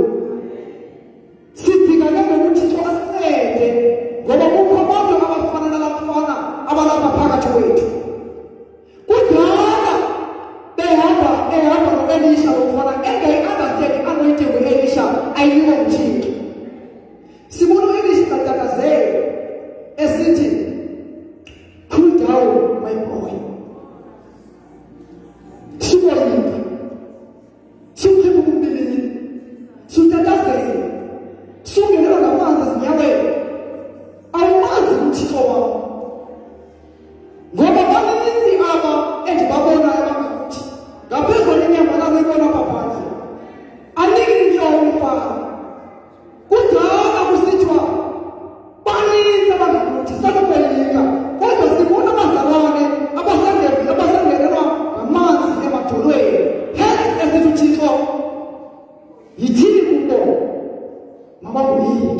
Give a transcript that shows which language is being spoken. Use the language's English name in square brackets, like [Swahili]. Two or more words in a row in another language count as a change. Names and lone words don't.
[Xhosa] Sidinga ngokuthixo asincede ngoba kukho abantu abafana nalafana abalapha phakathi kwethu. Kudala behamba noElisha umfana engayi-understand anointing uElisha ayinikwa nguThixo. Sibona uElisha katakazela esithi [English] cool down my boy. [Xhosa] Sukoyika sukhipha kumbilini sutatazela sungenelwa ngamanzi ezinyaweni awumazi uThixo wakho ngoba baninzi aba endibabona abangakuthi ngaphezulu inyambalala ibona phandle aniki intloko umfana kudala kusithiwa baninzi abangakuthi sakukwelika kodwa sibona abazalwane abasangenelwa ngamanzi emadolweni hence esithi uThixo yithini kubo mabanguyiki.